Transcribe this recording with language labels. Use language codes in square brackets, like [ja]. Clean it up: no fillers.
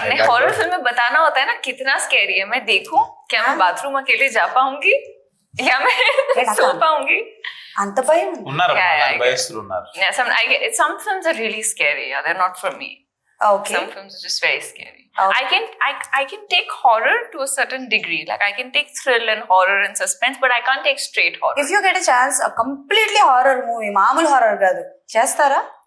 [hi] Horror film में बताना होता है ना कितना स्कैरी है. मैं देखूं क्या मैं बाथरूम अकेले जा पाऊंगी या मैं सो पाऊंगी? [te] అంత భయం ఉంది. ఉన్నారు [en] Yeah, yeah, I [te] భయస్తులు ఉన్నారు. [en] Yeah, some films are really scary. Yeah, they're not for me. Okay Some films are just very scary. Okay. I can take horror to a certain degree. Like I can take thrill and horror and suspense, but I can't take straight horror. If you get a chance completely horror movie, [te] మామూలు horror కాదు, చేస్తారా?